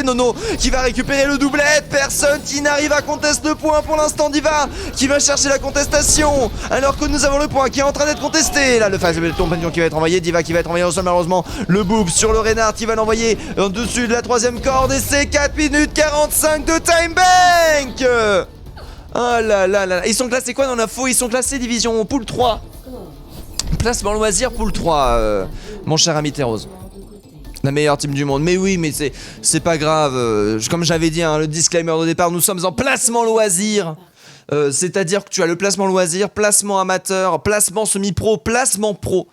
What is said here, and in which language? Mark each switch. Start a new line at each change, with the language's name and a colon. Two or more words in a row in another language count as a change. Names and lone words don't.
French: Nono qui va récupérer le doublet. Personne qui n'arrive à contester le point pour l'instant. Diva qui va chercher la contestation alors que nous avons le point qui est en train d'être contesté. Là le phase de compagnon qui va être envoyé. Diva qui va être envoyé au sol malheureusement. Le boob sur le Reinhardt qui va l'envoyer en dessus de la troisième corde. Et c'est 4 minutes 45 de
English: time bank.
French: Oh là là là. Ils sont classés quoi dans l'info? Ils sont classés division pool 3. Placement loisir pool 3, mon cher ami Terrose. La meilleure team du monde. Mais oui, mais c'est pas grave. Comme j'avais dit, hein, le disclaimer de départ, nous sommes en placement loisir. C'est-à-dire que tu as le placement loisir, placement amateur, placement semi-pro, placement pro.